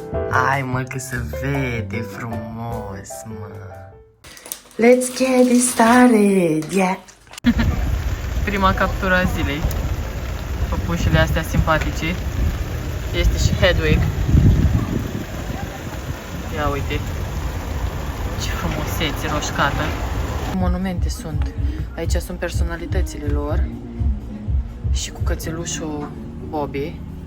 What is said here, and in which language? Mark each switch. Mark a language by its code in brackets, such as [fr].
[ro] Hai mă, că se vede frumos, mă! [en] Let's get it started, yeah! [ro] Prima captură a zilei. Păpușile astea simpatice. Este și Hedwig. Ia uite. Ce frumusețe roșcată. Monumente sunt. Aici sunt personalitățile lor. Și cu cățelușul Bobby.